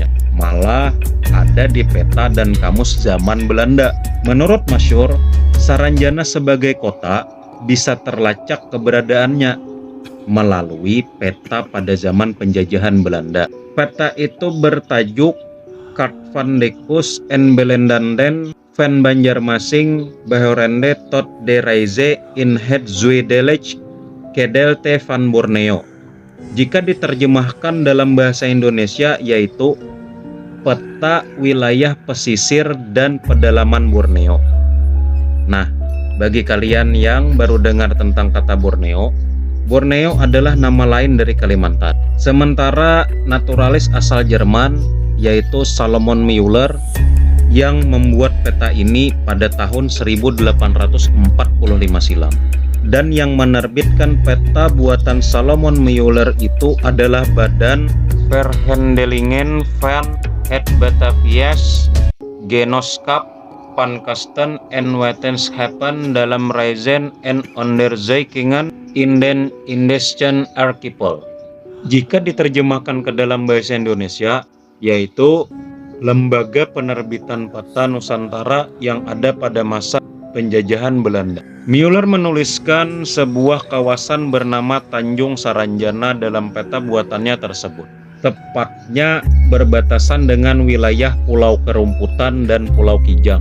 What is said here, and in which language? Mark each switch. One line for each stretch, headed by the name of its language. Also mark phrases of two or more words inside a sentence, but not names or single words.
Indonesian: Malah ada di peta dan kamus zaman Belanda. Menurut Masyur, Saranjana sebagai kota bisa terlacak keberadaannya melalui peta pada zaman penjajahan Belanda. Peta itu bertajuk Kaart van de Kust en Belendanden van Banjarmasin behorende tot de Reize in het Zuidelech Kedelte van Borneo. Jika diterjemahkan dalam bahasa Indonesia yaitu peta wilayah pesisir dan pedalaman Borneo. Nah, Bagi kalian yang baru dengar tentang kata Borneo, Borneo adalah nama lain dari Kalimantan. Sementara naturalis asal Jerman yaitu Salomon Müller yang membuat peta ini pada tahun 1845 silam. Dan yang menerbitkan peta buatan Salomon Müller itu adalah Badan Verhandelingen van het Batavia's Genootschap van Kasten en Wetenschappen dalam Reizen en Onderzoekingen in den Indischen Archipel. Jika diterjemahkan ke dalam bahasa Indonesia, yaitu Lembaga Penerbitan Peta Nusantara yang ada pada masa penjajahan Belanda. Müller menuliskan sebuah kawasan bernama Tanjung Saranjana dalam peta buatannya tersebut, tepatnya berbatasan dengan wilayah Pulau Kerumputan dan Pulau Kijang.